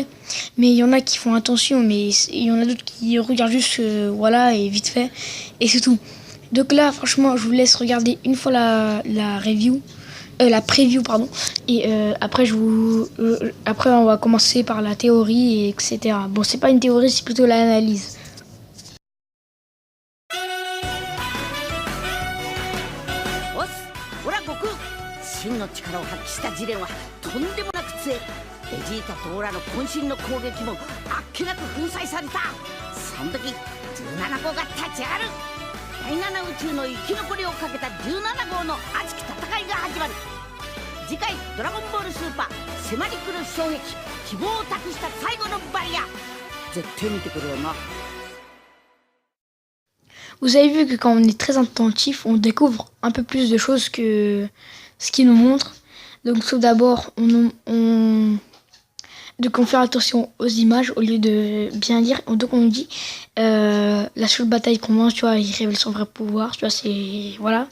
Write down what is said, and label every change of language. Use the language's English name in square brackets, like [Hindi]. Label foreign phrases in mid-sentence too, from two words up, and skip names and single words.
[French] Mais il y en a qui font attention, mais il y en a d'autres qui regardent juste, voilà, et vite fait. Et c'est tout. Donc là, franchement, je vous laisse regarder une fois la preview, pardon. Et après, après, on va commencer par la théorie, et etc. Bon, c'est pas une théorie, c'est plutôt l'analyse. [Japanese] ベジータとオラの渾身の攻撃もあっけなく粉砕された。その時17号が立ち上がる。第7宇宙の生き残りをかけた17号の熱き戦いが始まる。次回「ドラゴンボールスーパー迫り来る衝撃希望を託した最後のバリア」絶対見てくれよな。 [French] Vous avez vu que quand on est très attentif, on découvre un peu plus de choses que ce qu'il nous montre. Donc tout d'abord, donc on fait attention aux images au lieu de bien lire. Donc on nous dit la seule bataille commence, tu vois, il révèle son vrai pouvoir, tu vois, c'est voilà.